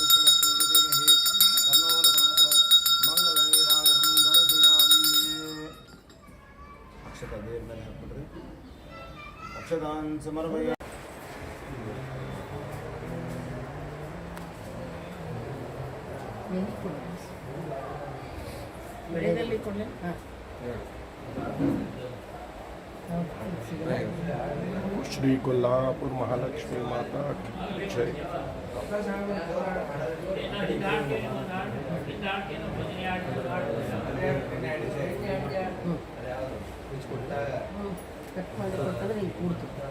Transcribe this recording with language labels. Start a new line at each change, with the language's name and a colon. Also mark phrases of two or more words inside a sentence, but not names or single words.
Sanskrit: ಅಕ್ಷತಾನ್ ಸಮರ್ಪಯ.
Kannada: ಬೆಳೆದಲ್ಲಿ ಕೊಡಲಿ.
Hindi: श्री कोल्हापुर महालक्ष्मी माता की जय.
Kannada: ಕಟ್ ಮಾಡಿ ಕೊಟ್ಟಂದ್ರೆ ಹಿಂಗೆ ಕೂಡ್ತು.